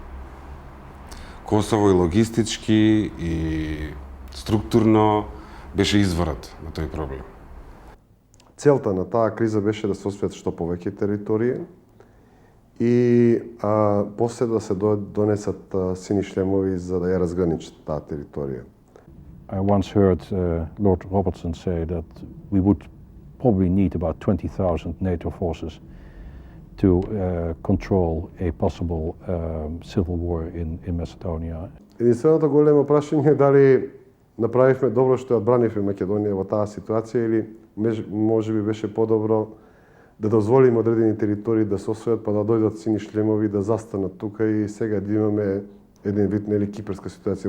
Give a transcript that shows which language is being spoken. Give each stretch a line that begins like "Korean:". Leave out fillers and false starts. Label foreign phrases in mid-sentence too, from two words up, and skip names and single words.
Macedonian: Косово и логистички и структурно беше изворот на тој проблем. Целта на таа криза беше да се освојат што повеќе територии и после да се донесат сини шлемови за да ја разграничат таа територија.
English: I once heard Lord Robertson say that we would probably need about 20,000 NATO forces to control a possible civil war in Macedonia.
Macedonian: Единственото големо прашање е дали направивме добро што ја одбранивме Македонија во таа ситуација или може би беше подобро да дозволиме одредени територии да се освојат па да дојдат сини шлемови да застанат тука и сега да имаме еден вид нели кипрска ситуација.